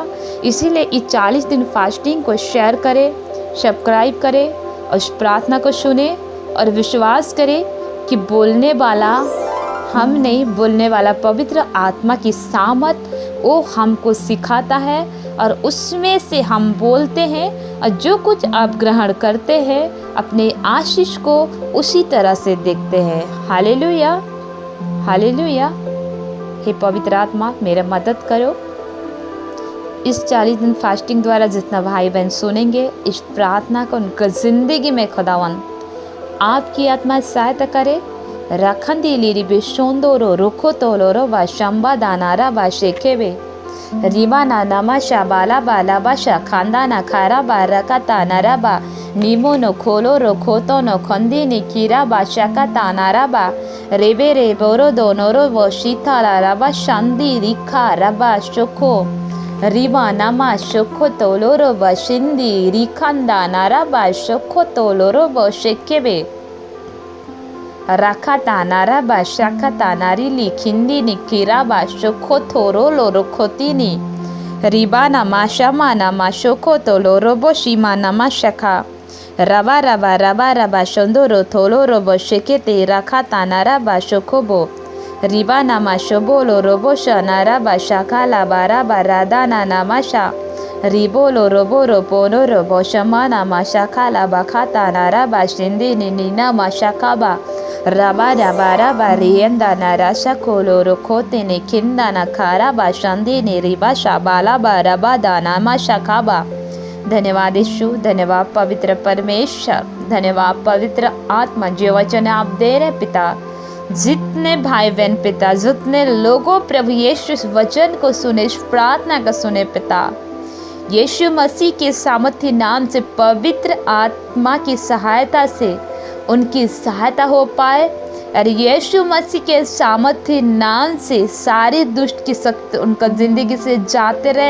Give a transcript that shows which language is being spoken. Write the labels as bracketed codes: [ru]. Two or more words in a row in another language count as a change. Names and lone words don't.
[hi] इसीलिए इस 40 दिन फास्टिंग को शेयर करें, सब्सक्राइब करें और उस प्रार्थना को सुने और विश्वास करें कि बोलने वाला हम नहीं, बोलने वाला पवित्र आत्मा की सामर्थ वो हमको सिखाता है और उसमें से हम बोलते हैं, और जो कुछ आप ग्रहण करते हैं अपने आशीष को उसी तरह से देखते हैं। हालेलुया। हालेलुया। हे पवित्र आत्मा मेरा मदद करो। इस 40 दिन फास्टिंग द्वारा जितना भाई बहन सुनेंगे इस प्रार्थना को उनका जिंदगी में खुदावन आपकी आत्मा सहायता करे। रखंदी लीरी बिशोंदोरो रुखो तोलोरो व शंबा दानारा व शेखेबे रिबा ना नमा शाबाला बाला बाशा खांदा ना खारा बा रका तानारा बा नीमो नो खोलो रो खोतो नो खंदी नि कीरा बा शाका तानारा बा रेबे रे बोरो दोनोरो वो शीता रबा शांदी रिखा रबा शोखो रिबा नमा शोखो तोलोरो व शिंदी रिखंदा नारा बा शोखो तोलोरो वो शेकेबे रखा तानारा बा शाखा तानारी लिखिंदी निकीरा बा शोखो थोरो लोरो खोतीनी रिबा नमा शमा नमा शोखो तो लोरो बो शिमा नमा शखा रबा रबा रबा रबा शंदोरो थोलो रोबो शेकेते रखा तानारा बा शोखो बो रिबा नमा शोबो लोरो बो शनारा बा शाखा लाबारा बा राधा ना नमा शा रिबो लोरो बो रोपोनो रोबो शमा नमा शाखा लाबा खा तानारा बा शिंदी नीना मा शाखा बा रबा रबा रबा रियंदा नाराशा कोलो रोखोते ने खिंदा ना खारा बा शांदी ने रिबा शाबाला बा रबा दाना मा शाखाबा। धन्यवाद यीशु, धन्यवाद पवित्र परमेश्वर, धन्यवाद पवित्र आत्मा जो वचन आप दे रहे पिता। जितने भाई बहन पिता, जितने लोगों प्रभु यीशु इस वचन को सुने, इस प्रार्थना को सुने पिता, यीशु मसीह के सामर्थ्य नाम से पवित्र आत्मा की सहायता से उनकी सहायता हो पाए, और यीशु मसीह के सामर्थ्य नाम से सारी दुष्ट की शक्ति उनका जिंदगी से जाते रहे।